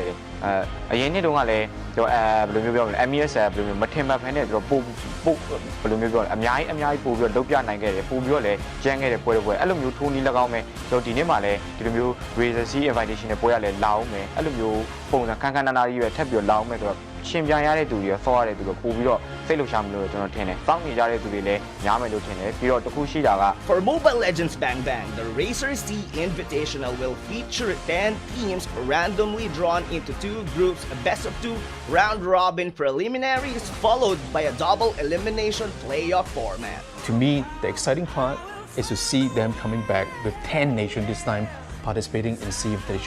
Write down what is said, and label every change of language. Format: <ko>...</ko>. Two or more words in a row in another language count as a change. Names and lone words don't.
<my>တယ်အရင်နှစ်တုန်းကလည်းကျွန်တော်ဘယ်လိုမျိုးပြောမလဲ MES ဘယ်လိုမျိုးမထင်မှတ်ဖ ೇನೆ ကျွန်တော်ပို့ဘယ်လိုမျိုးပြောလဲအများကြီးပို့ပြီးတော့လုပ်ပြနိုင်ခဲ့တယ်ပို့ပြီးတော့လည်းကျန်းခဲ့တဲ့ပွဲအဲ့လိုမျိုးထိုးနီး၎င်းပဲကျွန်တော်ဒီနေ့မှလည်းဒီလိုမျိုး Razer SEA-Invitational ပွဲရလဲလာအောင်မယ်အဲ့လိုမျိုးပုံစံခန်းနာကြီးပဲထပ်ပြီးတော့လာအောင်မယ်ဆိုတော့ရှင်ပြန်ရတဲ့သူတွေဆော့ရတဲ့သူတွေပို့ပြီးတော့စိတ်လှုပ်ရှားမလို့ကျွန်တော်ထင်တယ်စောင့်နေကြတဲ့သူတွေလည်းများမယ်လို့ထင်တယ်ပြီးတော့တခုရှိတာက</my> <en>For Mobile Legends Bang Bang, the Razer SEA-Invitational will feature 10 teams randomly drawn into 2 groups, a best of 2 round-robin preliminaries followed by a double elimination playoff format. To me, the exciting part is to see them coming back with 10 nations this time participating in SEA-Invitation.</en>